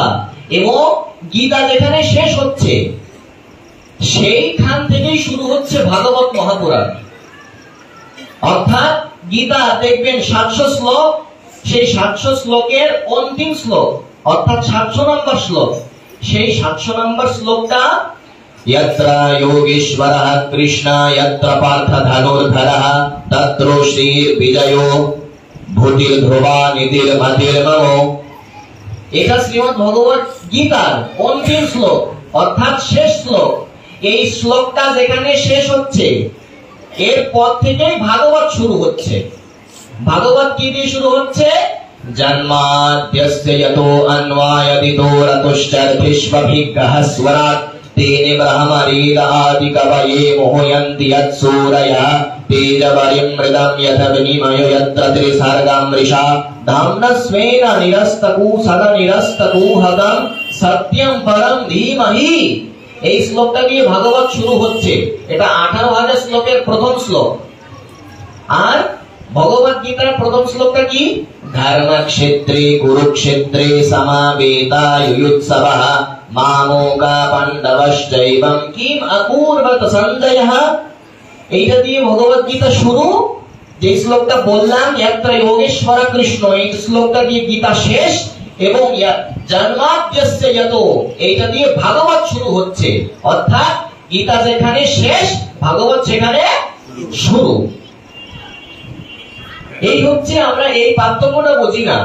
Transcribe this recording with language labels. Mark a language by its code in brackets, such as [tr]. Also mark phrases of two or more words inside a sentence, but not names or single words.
[bn] এবং গীতা যেখানে শেষ হচ্ছে সেইখান থেকেই শুরু হচ্ছে ভাগবত মহাপুরাণ। অর্থাৎ গীতা দেখবেন 700 শ্লোক, সেই 700 শ্লোকের অন্তিম শ্লোক অর্থাৎ 700 নম্বর শ্লোক, সেই 700 নম্বর শ্লোকটা [sa] यत्र योगेश्वरः कृष्ण यत्र पार्थ धनुर्धरः तत्र श्री विजयो भूतिर्ध्रुवा नीतिर्मतिर्मम। [bn] এটা শ্রীমদ্ ভগবত গীতার অন্তিম শ্লোক অর্থাৎ শেষ শ্লোক। এই শ্লোকটা যেখানে শেষ হচ্ছে এরপর থেকেই ভাগবত শুরু হচ্ছে। ভাগবত কি দিয়ে শুরু হচ্ছে? [sa] জন্মাদ্যস্য যতো অন্বায়দিতো রতুশ্চর্ভিষ্বভিগ্রহস্বরাট तेने ब्रह्मरील आदि कवये मोहयन्ति यत्सूरयः तेजवरिमृदं यदग्निमयो यत्र त्रिसर्गं मृषा धाम्ना स्वेन निरस्तकुशलं निरस्तकुहकं सत्यं परं धीमहि। [bn] এই শ্লোকটা দিয়ে ভাগবত শুরু হচ্ছে। এটা 18,000 শ্লোকের প্রথম শ্লোক। আর ভগবত গীতার প্রথম শ্লোকটা কি? [sa] ধর্মক্ষেত্রে কুরুক্ষেত্রে সমাবেতা युयुत्सवः মামোকা পাণ্ডবশ্চৈবং কিম অপূর্বত সঞ্জয়ঃ। [bn] এইটা দিয়ে ভগবত গীতা শুরু। যে শ্লোকটা বললাম [sa] यत्र योगेश्वर [bn] কৃষ্ণ, এই শ্লোকটা দিয়ে গীতা শেষ। এবং [sa] জন্মাদ্যস্য যতো, [bn] এইটা দিয়ে ভাগবত শুরু হচ্ছে। অর্থাৎ গীতা যেখানে শেষ, ভাগবত সেখানে শুরু। এই হচ্ছে, আমরা এই পার্থক্যটা বুঝি না।